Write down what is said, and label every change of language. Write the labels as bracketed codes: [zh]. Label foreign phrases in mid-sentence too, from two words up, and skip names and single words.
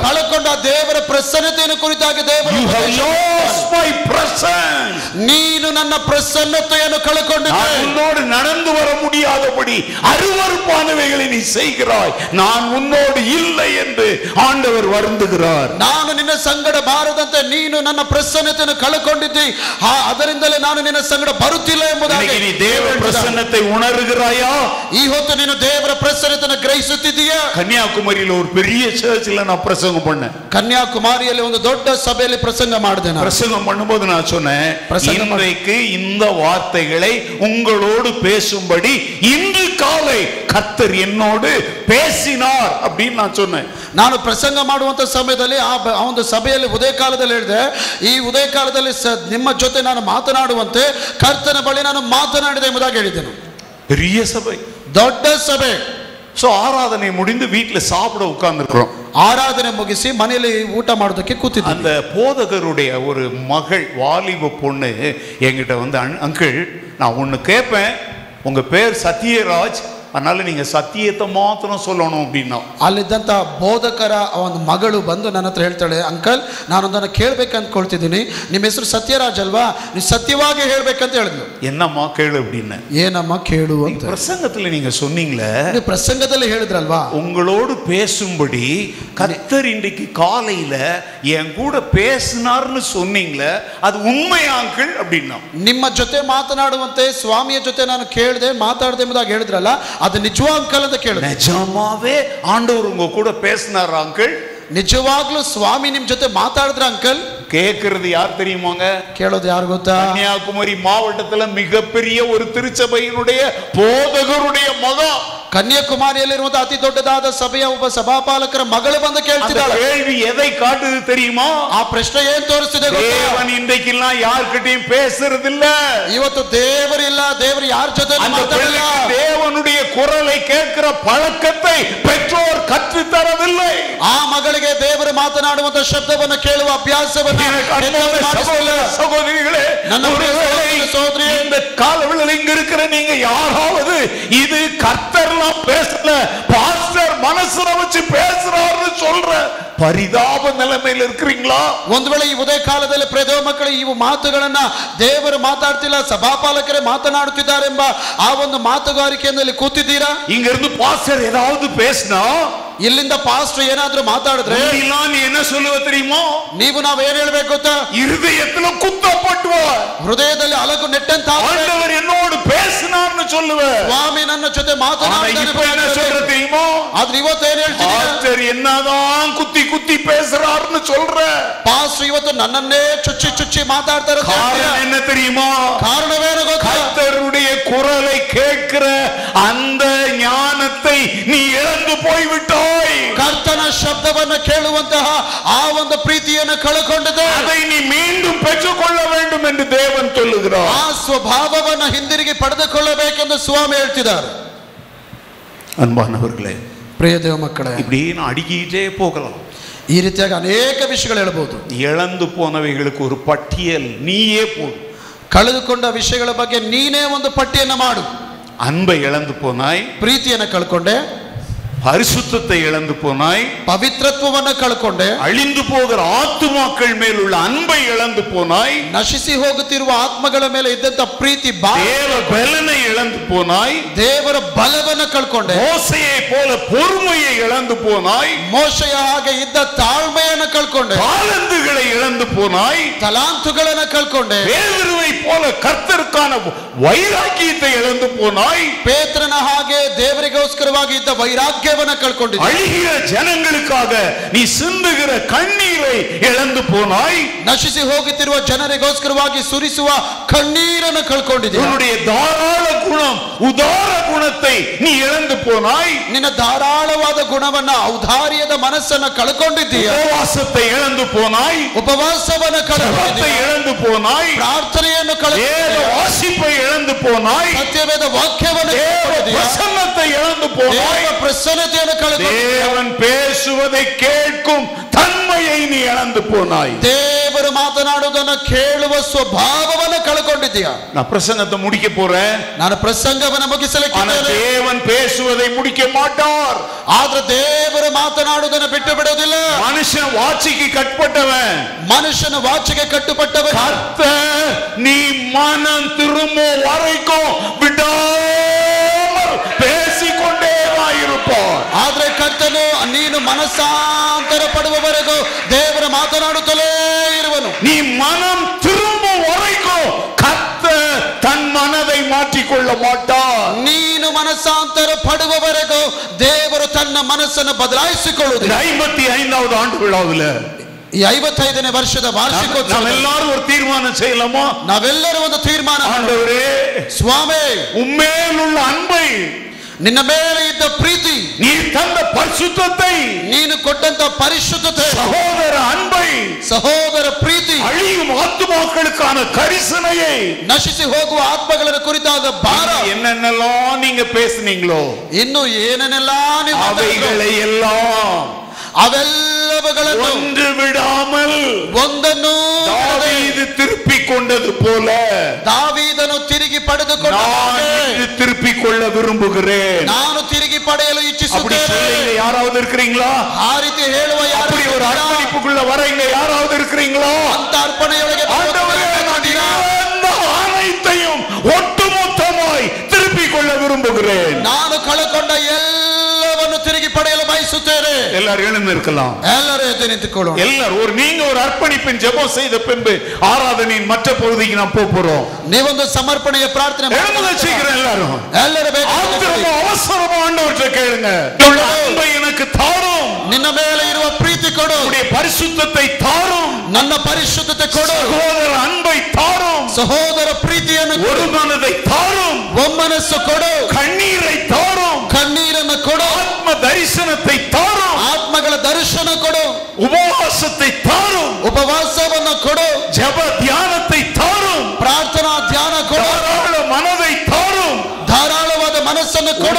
[kn] ಕಳಕೊಂಡ ದೇವರ ಪ್ರಸನ್ನತೆಯನ್ನು ಕುರಿತಾಗಿ ದೇವರು, [en] You have lost my presence. [kn] ನೀನು ನನ್ನ ಪ್ರಸನ್ನತೆಯನ್ನು ಕಳಕೊಂಡಿದ್ದೆ. [ta] உன்னோடு நடந்து வர முடியாதபடி அருவருப்பானவைகளை நீ செய்கிறாய். நான் உன்னோடு இல்லை என்று ஆண்டவர் வருந்துகிறார். [kn] ನಾನು ನಿನ್ನ ಸಂಗಡ ಬಾರದಂತೆ ನೀನು ನನ್ನ ಪ್ರಸನ್ನತೆಯನ್ನು ಕಳಕೊಂಡಿದ್ದಿ, ಅದರಿಂದಲೇ ನಾನು ನಿನ್ನ ಸಂಗಡ ಬರುತ್ತಿಲ್ಲ ಎಂಬುದಾಗಿ. [ta] நீ தேவ பிரசன்னத்தை உணர்கிறாயா? [kn] ಈ ಹೊತ್ತು ನೀನು ದೇವರ ಪ್ರಸನ್ನತೆಯನ್ನು ಗ್ರಹಿಸುತ್ತಿದ್ದೀಯಾ? [ta] கன்னியாகுமரியில ஒரு பெரிய சர்ச்சில் நான் பிரசங்கம் பண்ணேன். [kn] ಕನ್ಯಾಕುಮಾರಿಯಲ್ಲಿ ಒಂದು ದೊಡ್ಡ ಸಭೆಯಲ್ಲಿ ಪ್ರಸಂಗ ಮಾಡಿದೆ. ನಾನು [ta] பிரசங்கம் பண்ணும்போது நான் சொன்னேன், இன்றைக்கு இந்த வார்த்தைகளை உங்களோடு பேசும்படி இன்று காலை கர்த்தர் என்னோடு பேசினார் அப்படின்னு நான் சொன்னேன். [kn] ನಾನು ಪ್ರಸಂಗ ಮಾಡುವಂತ ಸಮಯದಲ್ಲಿ ಆ ಒಂದು ಸಭೆಯಲ್ಲಿ ಉದಯ ಕಾಲದಲ್ಲಿ ಹೇಳಿದೆ, ಈ ಉದಯ ಕಾಲದಲ್ಲಿ ನಿಮ್ಮ ಜೊತೆ ನಾನು ಮಾತನಾಡುವಂತೆ ಕರ್ತನ ಬಳಿ ನಾನು ಮಾತನಾಡಿದೆ ಎಂಬುದಾಗಿ ಹೇಳಿದ್ದೇನೆ. [ta] பெரிய சபை, [kn] ದೊಡ್ಡ ಸಭೆ. [ta] சோ ஆராதனை முடிந்து வீட்டுல சாப்பிட உட்கார்ந்துருக்கிறோம். [kn] ಆರಾಧನೆ ಮುಗಿಸಿ ಮನೆಯಲ್ಲಿ ಊಟ ಮಾಡೋದಕ್ಕೆ ಕೂತಿದ್ದೆ. [ta] அந்த போதகருடைய ஒரு மகள், வாலிப பொண்ணு என்கிட்ட வந்து, அங்கிள் நான் ஒன்னு கேட்பேன், உங்க பேர் சத்யராஜ், அதனால நீங்க சத்தியத்தை மாத்திரம் சொல்லணும் அப்படின்னா. [kn] ಅಲ್ಲಿದ್ದಂತ ಬೋಧಕರ ಒಂದು ಮಗಳು ಬಂದು ನನ್ನ ಹತ್ರ ಹೇಳ್ತಾಳೆ, ಅಂಕಲ್ ನಾನೊಂದನ್ನು ಕೇಳ್ಬೇಕು ಅಂದ್ಕೊಳ್ತಿದ್ದೀನಿ, ನಿಮ್ಮ ಹೆಸರು ಸತ್ಯರಾಜ್ ಅಲ್ವಾ, ನೀವು ಸತ್ಯವಾಗಿ ಹೇಳ್ಬೇಕಂತ ಹೇಳಿದ್ಲು. [ta] என்னம்மா கேளு அப்படின்னு. [kn] ಏನಮ್ಮ ಕೇಳು ಅಂತ. [ta] பிரசங்கத்துல நீங்க சொன்னீங்களே, [kn] ನೀವು ಪ್ರಸಂಗದಲ್ಲಿ ಹೇಳಿದ್ರಲ್ವಾ, [ta] உங்களோடு பேசும்படி கர்த்தர் இன்றைக்கு காலையில என் கூட பேசினார்னு சொன்னீங்களே, அது உண்மையா அங்கிள் அப்படின்னா. [kn] ನಿಮ್ಮ ಜೊತೆ ಮಾತನಾಡುವಂತೆ ಸ್ವಾಮಿಯ ಜೊತೆ ನಾನು ಕೇಳಿದೆ, ಮಾತಾಡಿದೆ ಎಂಬುದಾಗಿ ಹೇಳಿದ್ರಲ್ಲ, ಅದು ನಿಜವಾ ಅಂಕಲ್ ಅಂತ ಕೇಳಿದೆ. [ta] நிஜமாவே ஆண்டவர் உங்க கூட பேசினார் அங்கிள்? [kn] ನಿಜವಾಗ್ಲೂ ಸ್ವಾಮಿ ನಿಮ್ ಜೊತೆ ಮಾತಾಡಿದ್ರ ಅಂಕಲ್? [ta] கேட்கறது யார் தெரியுமாங்க? [kn] ಕೇಳೋದು ಯಾರು ಗೊತ್ತಾ? [ta] கன்னியாகுமரி மாவட்டத்துல மிகப்பெரிய ஒரு திருச்சபையினுடைய போதகருடைய மகன். [kn] ಕನ್ಯಾಕುಮಾರಿಯಲ್ಲಿರುವಂತಹ ಅತಿ ದೊಡ್ಡದಾದ ಸಭೆಯ ಒಬ್ಬ ಸಭಾಪಾಲಕರ ಮಗಳು ಬಂದು ಕೇಳ್ತಿದ್ದಾಳೆ. [ta] கேள்வி எதை காட்டுது தெரியுமா? [kn] ಆ ಪ್ರಶ್ನೆ ಏನ್ ತೋರಿಸ್ತಿದೆ ಗೊತ್ತಾ? [ta] தேவன் இன்றைக்கெல்லாம் யார்கிட்டயும் பேசுறது இல்ல. [kn] ಇವತ್ತು ದೇವರಿಲ್ಲ, ದೇವರು ಯಾರ ಜೊತೆ ಮಾತಾಡಲ್ಲ. [ta] தேவனுடைய குரலை கேட்கிற பழக்கத்தை பெற்றோர் கற்று தரவில்லை. [kn] ಆ ಮಗಳಿಗೆ ದೇವರು ಮಾತನಾಡುವಂತ ಶಬ್ದವನ್ನು ಕೇಳುವ ಅಭ್ಯಾಸವನ್ನು [ta] சகோதரிகளே, [kn] ಸಹೋದರಿ, [ta] இந்த காலவெளியில் இங்க இருக்கிற நீங்க யாராவது இது கர்த்தர்லாம் பேசல, பாஸ்டர் மனசுல வச்சு பேசுறாருன்னு சொல்ற [kn] ಪರಿದಾಪ ನೆಲೆಮೆಯಲ್ಲಿ [ta] இருக்கிறீங்களா? [kn] ಒಂದು ವೇಳೆ ಈ ಉದಯ ಕಾಲದಲ್ಲಿ ಪ್ರೇದವ ಮಕ್ಕಳು ಈ ಮಾತುಗಳನ್ನ ದೇವರು ಮಾತಾಡ್ತಿಲ್ಲ, ಸಭಾಪಾಲಕರೇ ಮಾತನಾಡುತ್ತಿದ್ದಾರೆಂಬ ಆ ಒಂದು ಮಾತುಗಾರಿಕೆಯಲ್ಲಿ ಕೂತಿದ್ದೀರಾ? [ta] இங்கிருந்து பாஸ்டர் ஏதாவது பேசினா, [kn] ಇಲ್ಲಿಂದ ಪಾಸ್ಟರ್ ಏನಾದ್ರೂ ಮಾತಾಡಿದ್ರೆ [ta] நீ என்ன சொல்லுவ தெரியுமா? [kn] ನೀವು ನಾವ್ ಏನ್ ಹೇಳ್ಬೇಕು ಗೊತ್ತಾ? [ta] இருதயத்துல குத்தப்பட்டுவ, [kn] ಹೃದಯದಲ್ಲಿ ಅಲಗು ನೆಟ್ಟಂತ [ta] ஆண்டவர் என்னோடு பேசினார்னு சொல்லுவ. [kn] ಸ್ವಾಮಿ ನನ್ನ ಜೊತೆ ಮಾತನಾಡಿದ್ದಾರೆ [ta] தெரியுமா? [kn] ಆದ್ರೆ ಇವತ್ತು ಏನ್ ಹೇಳ್ತೀನಿ? [ta] பாஸ்டர் என்னதான் குத்தி குத்தி பேசுறாருன்னு சொல்ற. [kn] ಪಾಸ್ಟರ್ ಇವತ್ತು ನನ್ನನ್ನೇ ಚುಚ್ಚಿ ಚುಚ್ಚಿ ಮಾತಾಡ್ತಾರೆ. [ta] காரணம் என்ன தெரியுமா? [kn] ಕಾರಣವೇನು ಗೊತ್ತಾ? [ta] கர்த்தருடைய குரலை கேட்கிற அந்த ஞானத்தை நீ இழந்து போய்விட்டாய். [kn] ಕರ್ತನ ಶಬ್ದವನ್ನು ಕೇಳುವಂತಹ ಆ ಒಂದು ಪ್ರೀತಿಯನ್ನು ಕಳಕೊಂಡಿದೆ. [ta] அதை நீ மீண்டும் பெற்றுக்கொள்ள வேண்டும் என்று தேவன் சொல்லுகிறார். [kn] ಆ ಸ್ವಭಾವವನ್ನು ಹಿಂದಿರುಗಿ ಪಡೆದುಕೊಳ್ಳಬೇಕೆಂದು ಸ್ವಾಮಿ ಹೇಳ್ತಿದ್ದಾರೆ. [ta] அன்பானவர்களே, [kn] ಪ್ರಿಯ ದೇವ ಮಕ್ಕಳೇ, [ta] இப்படி நான் அடிக்கிட்டே போகலாம். [kn] ಈ ರೀತಿಯಾಗಿ ಅನೇಕ ವಿಷಯಗಳು ಹೇಳ್ಬೋದು. [ta] இழந்து போனவைகளுக்கு ஒரு பட்டியல் நீயே போடு. [kn] ಕಳೆದುಕೊಂಡ ವಿಷಯಗಳ ಬಗ್ಗೆ ನೀನೇ ಒಂದು ಪಟ್ಟಿಯನ್ನು ಮಾಡು. [ta] அன்பை இழந்து போனாய், [kn] ಪ್ರೀತಿಯನ್ನು ಕಳ್ಕೊಂಡೆ, [ta] பரிசுத்தத்தை இழந்து போனாய், [kn] ಪವಿತ್ರತ್ವವನ್ನು ಕಳ್ಕೊಂಡೆ, [ta] அழிந்து போகிற ஆத்துமாக்கள் மேல் உள்ள அன்பை இழந்து போனாய், [kn] ನಶಿಸಿ ಹೋಗುತ್ತಿರುವ ಆತ್ಮಗಳ ಮೇಲೆ ಇದ್ದಂತ ಪ್ರೀತಿ, [ta] தேவ பலனை இழந்து போனாய், [kn] ದೇವರ ಬಲವನ್ನು ಕಳ್ಕೊಂಡೆ, [ta] மோசையை போல பொறுமையை இழந்து போனாய், [kn] ಮೋಶೆಯ ಹಾಗೆ ಇದ್ದ ತಾಳ್ಮೆಯನ್ನು ಕಳ್ಕೊಂಡೆ, [ta] தாளந்துகளை இழந்து போனாய், [kn] ತಲಾಂತುಗಳನ್ನು ಕಳ್ಕೊಂಡೆ, [ta] பேதுருவை போல கர்த்தருக்கான வைராக்கியத்தை இழந்து போனாய், [kn] ಪೇತ್ರನ ಹಾಗೆ ದೇವರಿಗೋಸ್ಕರವಾಗಿ ಇದ್ದ ವೈರಾಗ್ಯವನ್ನು ಕಳ್ಕೊಂಡಿದ್ದೆ, [ta] அழிகிற ஜனங்களுக்காக நீ சிந்துகிற கண்ணீரை இழந்து போனாய், [kn] ನಶಿಸಿ ಹೋಗುತ್ತಿರುವ ಜನರಿಗೋಸ್ಕರವಾಗಿ ಸುರಿಸುವ ಕಣ್ಣೀರನ್ನು ಕಳ್ಕೊಂಡಿದ್ದೆ, [ta] உன்னுடைய தாராள குணம் உதார குணத்தை நீ இழந்து போனாய், [kn] ನಿನ್ನ ಧಾರಾಳವಾದ ಗುಣವನ್ನ ಔದಾರ್ಯದ ಮನಸ್ಸನ್ನು ಕಳ್ಕೊಂಡಿದ್ದೀಯ, [ta] உபவாசத்தை இழந்து போனாய், [kn] ಉಪವಾಸವನ್ನು [ta] ஜெபத்தை [kn] ಕಳ್ಕೊಂಡಿದ್ದೀಯ, [ta] இழந்து போனாய், [kn] ಪ್ರಾರ್ಥನೆಯನ್ನು [ta] வேத [kn] ಕಳ್ಕೊಂಡಿದ್ದೀಯ, [ta] வாசிப்பை இழந்து போனாய், [kn] ಸತ್ಯವೇದ ವಾಕ್ಯವನ್ನು [ta] தேவ [kn] ಕಳ್ಕೊಂಡಿದ್ದೀಯ, [ta] பிரசன்னத்தை இழந்து போனாய், [kn] ದೇವ ಪ್ರಸನ್ನತೆಯನ್ನು ಕಳ್ಕೊಂಡಿದ್ದೀಯ, [ta] தேவன் பேசுவதை கேட்கும் தன்மையை நீ இழந்து போனாய். [kn] ದೇವರು ಮಾತನಾಡುವುದನ್ನು ಕೇಳುವ ಸ್ವಭಾವವನ್ನು ಕಳ್ಕೊಂಡಿದ್ದೀಯ. [ta] நான் பிரசங்கத்தை முடிக்க போறேன், [kn] ನಾನು ಪ್ರಸಂಗವನ್ನು [ta] ஆனா [kn] ಮುಗಿಸಲಿಕ್ಕೆ [ta] தேவன் பேசுவதை முடிக்க மாட்டார். [kn] ಆದ್ರೆ ದೇವರು ಮಾತನಾಡುವುದನ್ನು ಬಿಟ್ಟು ಬಿಡುವುದಿಲ್ಲ. [ta] மனுஷன் வாட்சிக்கு கட்பட்டவன், [kn] ಮನುಷ್ಯನ ವಾಚಿಗೆ ಕಟ್ಟುಪಟ್ಟವನು. [ta] கர்த்தர் நீ மனம் திரும்ப வரைக்கும் விடாமல் பேசிக்கொண்டே இருப்பார். [kn] ಆದ್ರೆ ಕರ್ತನು ನೀನು ಮನಸ್ಸಾಂತರ ಪಡುವವರೆಗೂ ದೇವರ ಮಾತನಾಡುತ್ತಲೇ ಇರುವನು. [ta] நீ மனம் திரும்ப வரைக்கும் கர்த்தர் தன் மனதை மாற்றிக்கொள்ள மாட்டார். [kn] ನೀನು ಮನಸ್ಸಾಂತರ ಪಡುವವರೆಗೂ ದೇವರು ತನ್ನ ಮನಸ್ಸನ್ನು ಬದಲಾಯಿಸಿಕೊಳ್ಳುವುದಿಲ್ಲ. [ta] 55வது ஆண்டு விழாவில் [kn] ಈ 55ನೇ ವರ್ಷದ ವಾರ್ಷಿಕೋತ್ಸವ [ta] நாம் எல்லாரும் ஒரு தீர்மானம் செய்யலாமா? [kn] ನಾವೆಲ್ಲರೂ ಒಂದು ತೀರ್ಮಾನ ಮಾಡೋಣ. [ta] ஆண்டவரே, [kn] ಸ್ವಾಮಿ, [ta] உம்மேல் உள்ள அன்பை, [kn] ನಿನ್ನ ಮೇಲೆ ಇದ್ದ ಪ್ರೀತಿ, [ta] நீ தந்த பரிசுத்தத்தை, [kn] ನೀನು ಕೊಟ್ಟಂತ ಪರಿಶುದ್ಧತೆ, [ta] சகோதர அன்பை, [kn] ಸಹೋದರ ಪ್ರೀತಿ, [ta] அழியும் ஆத்துமாக்களுக்கான கரிசனையை, [kn] ನಶಿಸಿ ಹೋಗುವ ಆತ್ಮಗಳ ಕುರಿತಾದ ಭಾರ, [ta] என்னென்னலாம் நீங்க பேசுனீங்களோ [kn] ಇನ್ನು ಏನೇನೆಲ್ಲ ನೀವು [ta] அவைகளை எல்லாம் [kn] ಅವೆಲ್ಲವುಗಳನ್ನು [ta] ஒன்று விடாமல் [kn] ಒಂದನ್ನು [ta] தாவீது திருப்பிக் கொண்டது போல [kn] ದಾವೀದನು ತಿರುಗಿ ಪಡೆದುಕೊಂಡ [ta] நான் இன்று திருப்பிக் கொள்ள விரும்புகிறேன். [kn] ನಾನು ತಿರುಗಿ ಪಡೆಯಲು [ta] அப்படி [kn] ಇಚ್ಛಿಸುತ್ತೇನೆ. [ta] சொல்ல யாராவது இருக்கிறீங்களா? [kn] ಆ ರೀತಿ ಹೇಳುವ ಯಾರು [ta] அப்படி ஒரு அர்ப்பணிப்புக்குள்ள வர இங்க யாராவது இருக்கிறீங்களா? [kn] ಅಂತ ಅರ್ಪಣೆಯೊಳಗೆ [ta] ஆண்டவரே, நான் இழந்த அனைத்தையும் ஒட்டுமொத்தமாய் திருப்பிக் கொள்ள விரும்புகிறேன். [kn] ನಾನು ಕಳಕೊಂಡ ಎಲ್ಲವನ್ನು ತಿರುಗಿ ಪಡೆಯಲು ಬಯಸುತ್ತೇನೆ. [ta] எல்லாரும் எழுந்து இருக்கலாம். [kn] ಎಲ್ಲರೂ ಎದ್ದು ನಿಂತುಕೊಳ್ಳೋಣ. [ta] எல்லாரும் நீங்க ஒரு அர்ப்பணிப்பின் ஜெபம் செய்த பின்பு ஆராதனையின் மற்ற பகுதிக்கு நாம் போறோம். [kn] ನೀವೊಂದು ಸಮರ್ಪಣೆಯ ಪ್ರಾರ್ಥನೆ [ta] எழுந்து சீக்கிரம் எல்லாரும். [kn] ಎಲ್ಲರೂ ಬೇಗ [ta] ஆத்திரமா அவசரமா ஆண்டவர்கிட்ட கேளுங்க. அன்பை எனக்கு தாரும், [kn] ನಿನ್ನ ಮೇಲೆ ಇರುವ ಪ್ರೀತಿ ಕೊಡು, [ta] உம்முடைய பரிசுத்தத்தை தாரும், [kn] ನನ್ನ ಪರಿಶುದ್ಧತೆ ಕೊಡು, [ta] சகோதர அன்பை தாரும், [kn] ಸಹೋದರ ಪ್ರೀತಿಯನ್ನು [ta] ஒரு [kn] ಕೊಡು, [ta] மனதை தாரும், [kn] ಒಮ್ಮನಸ್ಸು ಕೊಡು, [ta] கண்ணீரை தாரும், [kn] ಕಣ್ಣೀರನ್ನು ಕೊಡು, [ta] ஆத்ம தரிசனத்தை தாரும், [kn] ಆತ್ಮಗಳ ದರ್ಶನ ಕೊಡು, [ta] உபவாசத்தை தாரும், [kn] ಉಪವಾಸವನ್ನು ಕೊಡು, [ta] ஜெப தியானத்தை தாரும், [kn] ಪ್ರಾರ್ಥನಾ ಧ್ಯಾನ ಕೊಡು, [ta] தாராள மனதை தாரும், [kn] ಧಾರಾಳವಾದ ಮನಸ್ಸನ್ನು ಕೊಡು,